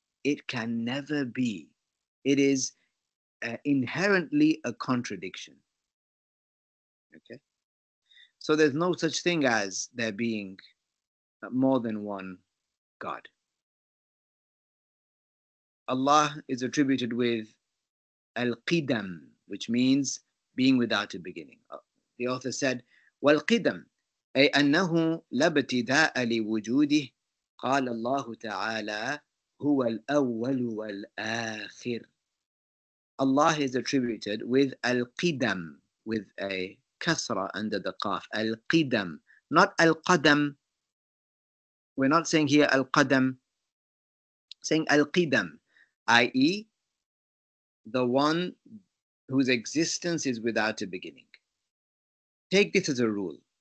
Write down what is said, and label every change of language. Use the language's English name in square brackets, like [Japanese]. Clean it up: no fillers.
[English] It can never be. It is inherently a contradiction. Okay? So there's no such thing as there being more than one God. Allah is attributed with al-qidam, which means being without a beginning. The author said, [Arabic] وَالْقِدَمْ أي أنه لا ابتداء لوجوده قال الله تعالى هو الأول والآخر. [English] Allah is attributed with al-qidam, with a kasra under the qaf, al-qidam, not al-qadam. We're not saying here al-qadam, saying al-qidam, i.e., the one whose existence is without a beginning. Take this as a rule.